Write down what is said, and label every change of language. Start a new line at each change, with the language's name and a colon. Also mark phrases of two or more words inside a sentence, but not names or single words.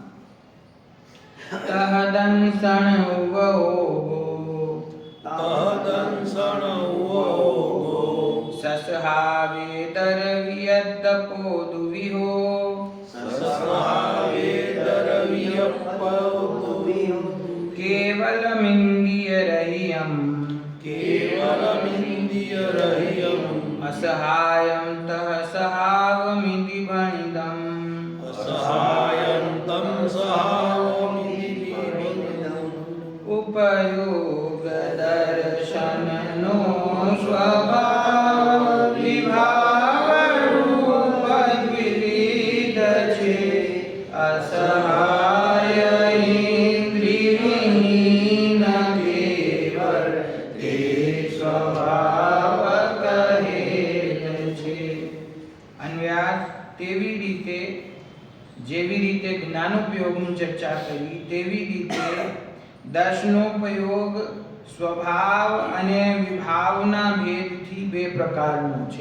Prakrit languages: तहदंसण उवोगो ससहावेतर वियद्दपो दुविहो केवलमिन्द्रियरहियम असहायं तः सहावमिति भणितम्
Gujarati: ઉપયોગ દર્શનનો સ્વભાવ વિભાવ રૂપ દ્વિવિધ છે અસહાય ઇંદ્રિયહીન કેવલ તે સ્વભાવ જેવી રીતે જ્ઞાનોપયોગની ચર્ચા કરી તેવી રીતે દર્શનોપયોગ સ્વભાવ અને વિભાવના ભેદથી બે પ્રકારનો છે।